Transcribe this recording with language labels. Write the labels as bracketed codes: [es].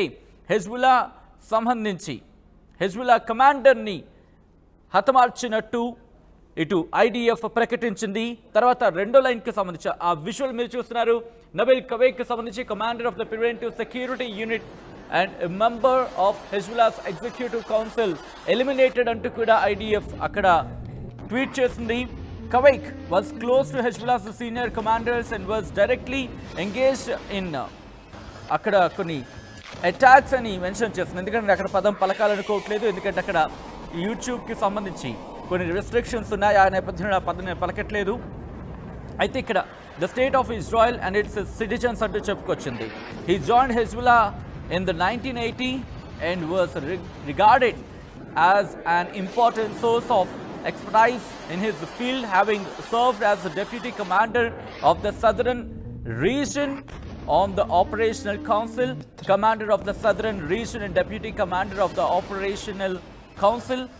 [te] అంటే హెజ్బుల్లా సంబంధించి హెజ్బుల్లా కమాండర్ని హతమార్చినట్టు ఇటు ఐడిఎఫ్ ప్రకటించింది. తర్వాత రెండో లైన్కి సంబంధించి ఆ విజువల్ మీరు చూస్తున్నారు. నబిల్ కవేక్కి సంబంధించి [en] commander of the preventive security unit and member of Hezbollah's executive council eliminated [te] అంటూ కూడా ఐడిఎఫ్ అక్కడ ట్వీట్ చేసింది. [en] Kavaik was close to Hezbollah's senior commanders and was directly engaged in [te] అక్కడ కొన్ని అటాక్స్ అని మెన్షన్ చేస్తుంది. ఎందుకంటే అక్కడ పదం పలకాలనుకోవట్లేదు. ఎందుకంటే అక్కడ యూట్యూబ్కి సంబంధించి కొన్ని రెస్ట్రిక్షన్స్ ఉన్నాయి. ఆ నేపథ్యంలో ఆ పదం పలకట్లేదు. అయితే ఇక్కడ [en] the state of Israel and its citizens [te] అంటూ చెప్పుకొచ్చింది. [en] He joined Hezbollah in the 1980 and was regarded as an important source of expertise in his field, having served as the deputy commander of the southern region on the operational council, commander of the southern region and deputy commander of the operational council.